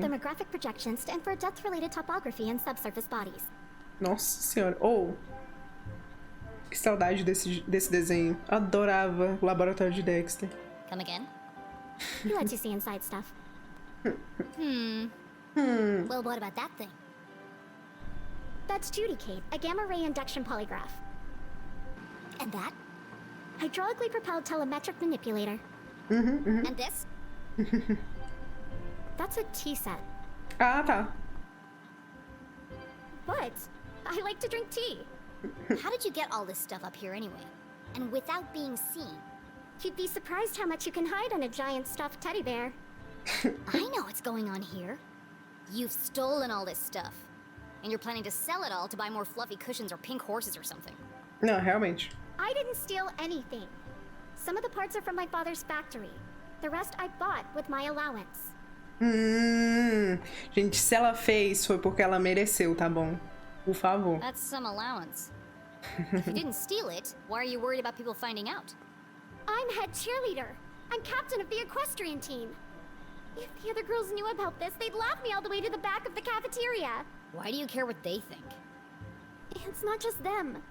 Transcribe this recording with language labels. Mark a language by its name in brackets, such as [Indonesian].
[English] thermographic projections to infer depth-related topography in subsurface bodies. [Portuguese] Nossa senhora. Que saudade desse desenho. Adorava o laboratório de Dexter. [English] Come again? He lets you see inside stuff. Well, what about that thing? That's Judy Kate, a gamma-ray induction polygraph. And that? Hydraulically propelled telemetric manipulator. And this? That's a T-set. [Portuguese] Ah, tá. [English] What? I like to drink tea. How did you get all this stuff up here anyway? And without being seen? You'd be surprised how much you can hide on a giant stuffed teddy bear. I know what's going on here. You've stolen all this stuff. And you're planning to sell it all to buy more fluffy cushions or pink horses or something. [Portuguese] Não, realmente. [English] I didn't steal anything. Some of the parts are from my father's factory. The rest I bought with my allowance. [Portuguese] Gente, se ela fez, foi porque ela mereceu, tá bom? Por favor. [English] That's some allowance. If you didn't steal it, why are you worried about people finding out? I'm head cheerleader. I'm captain of the equestrian team. If the other girls knew about this, they'd laugh me all the way to the back of the cafeteria. Why do you care what they think? It's not just them.